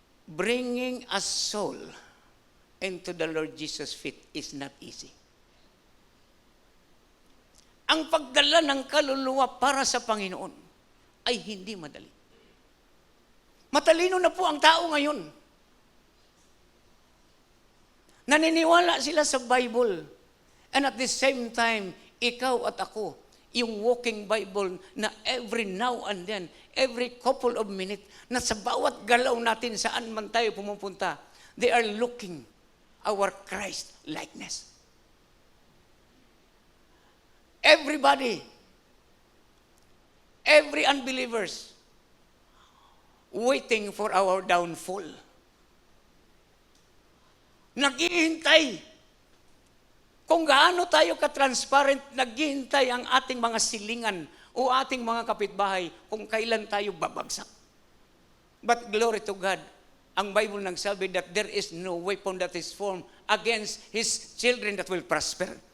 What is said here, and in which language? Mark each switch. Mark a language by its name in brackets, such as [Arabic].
[English] Bringing a soul into the Lord Jesus' feet is not easy. [Filipino] Ang pagdala ng kaluluwa para sa Panginoon ay hindi madali. Matalino na po ang tao ngayon. Naniniwala sila sa Bible. [English] And at the same time, [Filipino] ikaw at ako, yung [English] walking Bible na every now and then, every couple of minutes, [Filipino] na sa bawat galaw natin saan man tayo pumupunta, [English] they are looking our Christ likeness. Everybody, every unbelievers, waiting for our downfall. [Filipino] Naghihintay. Kung gaano tayo ka-transparent, naghihintay ang ating mga silingan o ating mga kapitbahay kung kailan tayo babagsak. [English] But glory to God, [Filipino] ang Bible nagsabi [English] that there is no weapon that is formed against His children that will prosper.